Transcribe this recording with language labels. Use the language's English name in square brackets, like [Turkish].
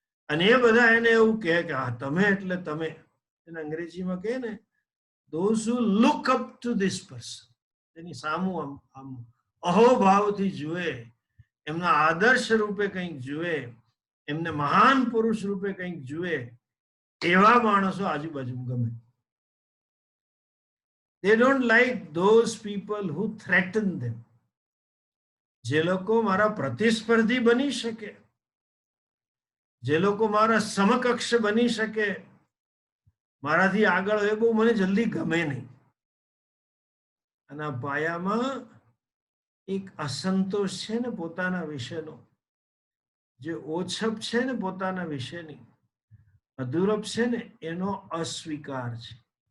[Gujarati] અને એ બધા એને એવું કહે કે હા તમે એટલે તમે. એને અંગ્રેજીમાં કહે ને, [English] those who look up to this person, [Gujarati] એની સામું આમ અહોભાવથી જુએ, એમના આદર્શ રૂપે કંઈક જુએ, એમને મહાન પુરુષ રૂપે કંઈક જુએ, એવા માણસો આજુબાજુ ગમે. [English] They don't like those people who threaten them. [Gujarati] જે લોકો મારા પ્રતિસ્પર્ધી બની શકે, જે લોકો મારા સમકક્ષ બની શકે, મારાથી આગળ હોય, બહુ મને જલ્દી ગમે નહીં. અને આ પાયામાં એક અસંતોષ છે ને પોતાના વિશેનો, જે ઓછપ છે ને પોતાના વિશેની, અધૂરપ છે ને એનો અસ્વીકાર છે.